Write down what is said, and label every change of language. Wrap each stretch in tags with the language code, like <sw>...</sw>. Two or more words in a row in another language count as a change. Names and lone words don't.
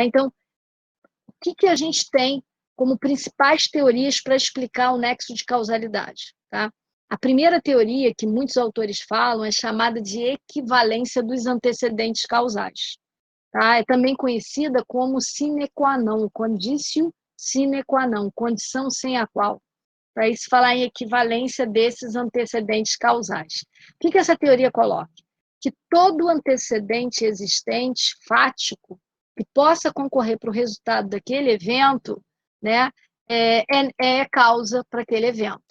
<pt>Então, o que a gente tem como principais teorias para explicar o nexo de causalidade? Tá? A primeira teoria, que muitos autores falam, é chamada de equivalência dos antecedentes causais. Tá? É também conhecida como</pt> <la>sine qua non, conditio sine qua non,</la> <pt>condição sem a qual. Para isso falar em equivalência desses antecedentes causais. O que essa teoria coloca? Que todo antecedente existente, fático, que possa concorrer para o resultado daquele evento, né, é causa para aquele evento.</pt>